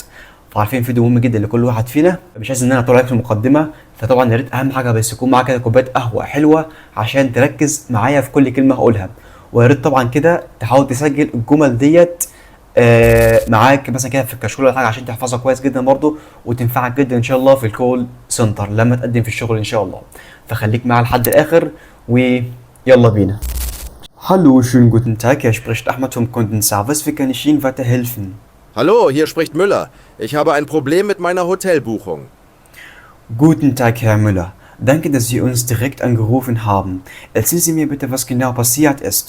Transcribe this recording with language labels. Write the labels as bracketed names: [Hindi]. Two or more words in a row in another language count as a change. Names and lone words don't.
[Arabic] فعارفين فيديو مهم جدا لكل واحد فينا. مش عايز ان انا اطول عليك في المقدمه، فطبعا يا ريت اهم حاجه بس يكون معاك كده كوبايه قهوه حلوه عشان تركز معايا في كل كلمه هقولها. ويا ريت طبعا كده تحاول تسجل الجمل ديت معاك مثلا كده في الكشكول ولا حاجه عشان تحفظها كويس جدا برضو، وتنفعك جدا ان شاء الله في [English] call center [Arabic] لما تقدم في الشغل ان شاء الله. فخليك معايا لحد الاخر ويلا بينا. [German] Hallo, schönen guten Tag, hier spricht Ahmed vom Kundenservice. Wie kann ich Ihnen weiterhelfen? Hallo, hier spricht Müller. Ich habe ein Problem mit meiner Hotelbuchung. Guten Tag, Herr Müller. Danke, dass Sie uns direkt angerufen haben. Erzählen Sie mir bitte, was genau passiert ist.